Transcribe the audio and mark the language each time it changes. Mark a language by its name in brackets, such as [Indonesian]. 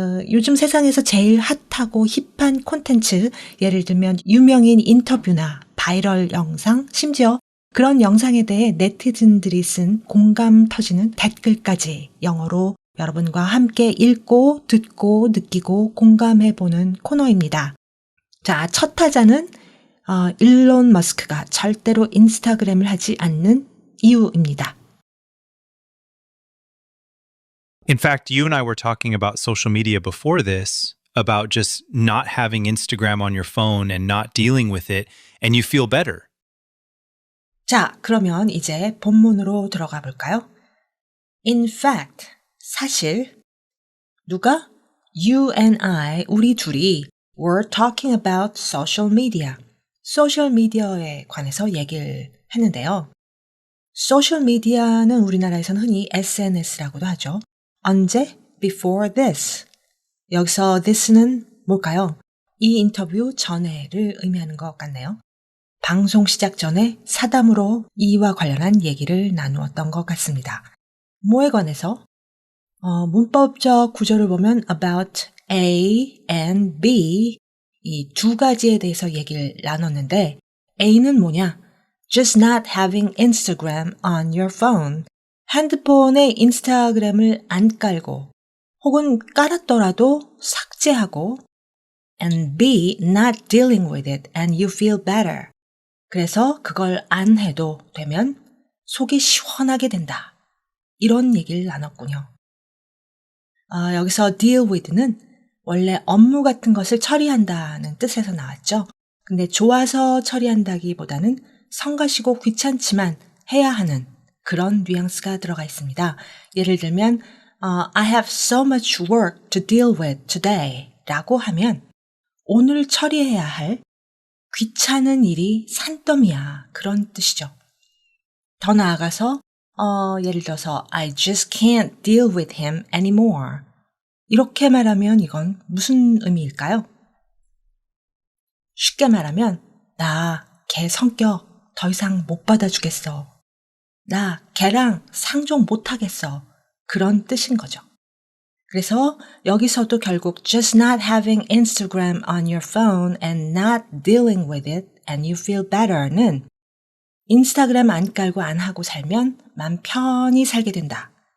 [Korean] 요즘 세상에서 제일 핫하고 힙한 콘텐츠, 예를 들면 유명인 인터뷰나 바이럴 영상, 심지어 그런 영상에 대해 네티즌들이 쓴 공감 터지는 댓글까지 영어로 여러분과 함께 읽고 듣고 느끼고 공감해보는 코너입니다. 자, 첫 타자는 일론 머스크가 절대로 인스타그램을 하지 않는 이유입니다. [English] In fact, you and I were talking about social media before this, about just not having Instagram on your phone and not dealing with it, and you feel better. [Korean] 자, 그러면 이제 본문으로 들어가 볼까요? [English] In fact, [Korean] 사실 누가? [English] You and I, [Korean] 우리 둘이 [English] were talking about social media. [Korean] 소셜 미디어에 관해서 얘기를 했는데요. 소셜 미디어는 우리나라에서는 흔히 SNS라고도 하죠. 언제? [English] Before this. [Korean] 여기서 this는 뭘까요? 이 인터뷰 전에를 의미하는 것 같네요. 방송 시작 전에 사담으로 이와 관련한 얘기를 나누었던 것 같습니다. 뭐에 관해서? 문법적 구조를 보면 about A and B 이 두 가지에 대해서 얘기를 나눴는데 A는 뭐냐? [English] Just not having Instagram on your phone. [Korean] 핸드폰에 인스타그램을 안 깔고 혹은 깔았더라도 삭제하고 [English] and B, not dealing with it and you feel better. [Korean] 그래서 그걸 안 해도 되면 속이 시원하게 된다. 이런 얘기를 나눴군요. 여기서 deal with는 원래 업무 같은 것을 처리한다는 뜻에서 나왔죠. 근데 좋아서 처리한다기보다는 성가시고 귀찮지만 해야 하는 그런 뉘앙스가 들어가 있습니다. 예를 들면 [English] I have so much work to deal with today [Korean] 라고 하면 오늘 처리해야 할 귀찮은 일이 산더미야 그런 뜻이죠. 더 나아가서 예를 들어서 [English] I just can't deal with him anymore. [Korean] 이렇게 말하면 이건 무슨 의미일까요? 쉽게 말하면 나 걔 성격 더 이상 못 받아주겠어. 나 걔랑 상종 못하겠어. 그런 뜻인 거죠. 그래서 여기서도 결국 [English] just not having Instagram on your phone and not dealing with it and you feel better는 [Korean] 인스타그램 안 깔고 안 하고 살면 맘 편히 살게 된다.